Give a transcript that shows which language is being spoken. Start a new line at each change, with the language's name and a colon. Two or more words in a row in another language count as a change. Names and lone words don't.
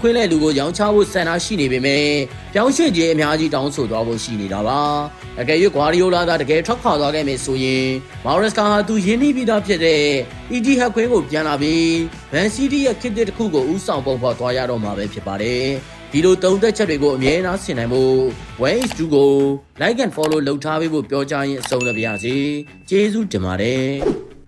Burmese: င်းလယ်လူကိုရောင်းချဖို့ဆန္ဒရှိနေပေမဲ့ပြောင်းရွှေ့ခြင်းအများကြီးတောင်းဆိုသွားဖို့ရှိနေတာပါ။အကယ်၍ဂွာဒီယိုလာကတကယ်ထွက်ခွာသွားခဲ့မယ်ဆိုရင် Maresca ဟာသူရင်းနှီးပြီးသားဖြစ်တဲ့ Etihad ခွင်းကိုပြန်လာပြီး Man City ရဲ့ခေတ်တစ်ခုကိုဦးဆောင်ပုံဖော်သွားရတော့မှာပဲဖြစ်ပါတယ်။ဒီလိုသုံးသက်ချက်တွေကိုအမြဲတမ်းဆင်နိုင်ဖို့ 1-2 ကို
English: like and follow
Burmese: လုပ်ထားပေးဖို့ပြောကြရင်အဆုံးသတ်ပါရစေ။ကျေးဇူးတင်ပါတယ်။